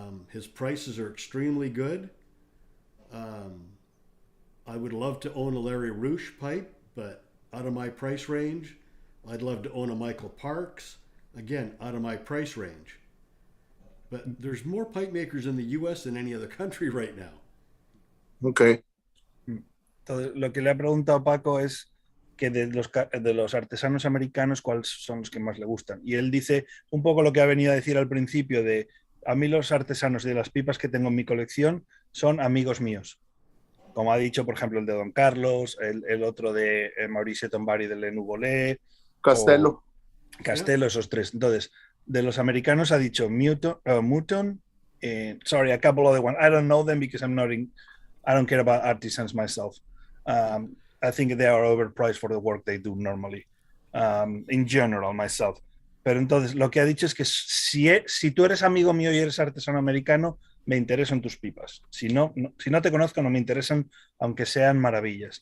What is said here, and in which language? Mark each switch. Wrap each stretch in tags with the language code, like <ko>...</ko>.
<en>His prices are extremely good. I would love to own a Larry Roosh pipe, but out of my price range. I'd love to own a Michael Parks, again, out of my price range. But there's more pipe makers in the U.S. than any other country right now. Okay.</en> <es>Entonces, lo que le ha preguntado Paco es que de los artesanos americanos, ¿cuáles son los que más le gustan? Y él dice un poco lo que ha venido a decir al principio de a mí los artesanos de las pipas que tengo en mi colección son amigos míos. Como ha dicho, por ejemplo, el de Don Carlos, el otro de Maurice Tombari del Lenuvolé, Castello. Castello, esos tres. Entonces, de los americanos ha dicho</es> <en>Mouton, sorry, a couple other ones. I don't know them because I don't care about artisans myself. I think they are overpriced for the work they do normally, in general, myself.</en> <es>Pero entonces, lo que ha dicho es que si tú eres amigo mío y eres artesano americano, me interesan tus pipas. Si no te conozco, no me interesan, aunque sean maravillas.</es>